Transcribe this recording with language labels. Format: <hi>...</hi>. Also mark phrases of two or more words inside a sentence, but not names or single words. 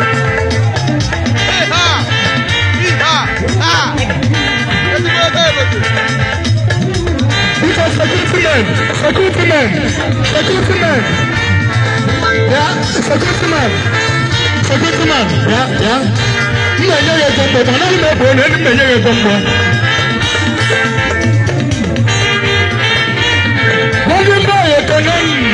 <ig>Hey, ha! Hey, ha! Ha! Ezigbo ebe obodo. Biko,</ig> <en>security man, security man, security man. Ya, security man, security man, ya, ya.</en> <ig>M na-enye ya ego mgbe, mana m na-ebu onye, m na-enye ya ego mgbe.</ig> <en>Golden boy,</en> <ig>ekene m.</ig>